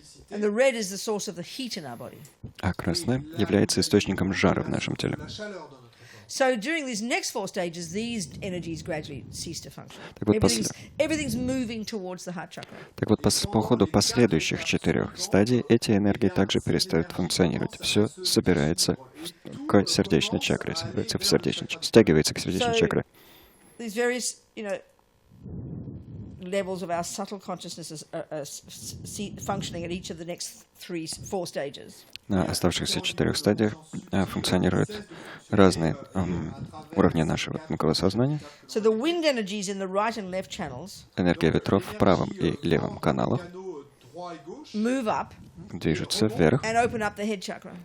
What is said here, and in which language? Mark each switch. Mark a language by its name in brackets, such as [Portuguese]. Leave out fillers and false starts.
[English] And the red is the source of the heat in our body. [Russian] А красная является источником жара в нашем теле. [English] So during these next 4 stages, these energies gradually cease to function. Everything's moving towards the heart chakra. [Russian] Так вот, по ходу последующих 4 стадий эти энергии также перестают функционировать. Все собирается к сердечной чакре, стягивается к сердечной чакре. [English] These various, levels of our subtle consciousness are functioning at each of the next 4 stages. [Russian] На оставшихся 4 стадиях функционируют разные уровни нашего тонкого сознания. [English] So the wind energies in the right and left channels [Russian] Энергия ветров в правом и левом каналах [English] move up [Russian] движутся вверх [English] and open up the head chakra.